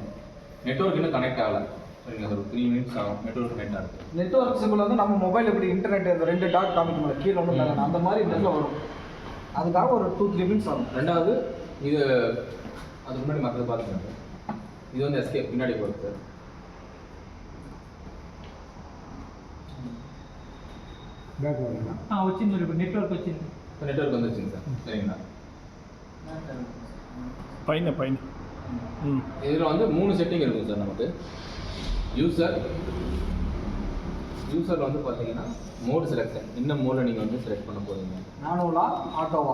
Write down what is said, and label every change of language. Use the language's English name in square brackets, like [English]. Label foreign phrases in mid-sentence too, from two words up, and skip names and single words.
[Tamil] நெட்வொர்க் இன்னும் கனெக்ட் ஆகலை சரிங்களா சார்? 3 மினிட்ஸ் ஆகும் நெட்வொர்க் கனெக்ட் ஆகுது. நெட்வொர்க் சிம்பிள் வந்து நம்ம மொபைல் எப்படி இன்டர்நெட் இந்த 2 டாட் காமிக்கணும் கீழே ஒன்று அந்த மாதிரி நெட்டில் வரும். அதுக்காக ஒரு 2-3 மினிட்ஸ் ஆகும். ரெண்டாவது இது அதுக்கு முன்னாடி மற்றது பார்த்துக்கோங்க. இது வந்து எஸ்கேப் பின்னாடி போகுது சார். [Telugu] వచ్చింది ఇప్పుడు నెట్వర్క్ వచ్చింది. [Tamil] நெட்வொர்க் வந்துருச்சுங்க சார். சரிங்களா? பையன் இதில் வந்து 3 செட்டிங் இருக்கும் சார் நமக்கு. யூசர் வந்து பார்த்தீங்கன்னா [English] mode selection [Tamil] என்ன மோடில் நீங்கள் வந்து செலக்ட் பண்ண போகிறீங்க. மேனுவலா ஆட்டோவா?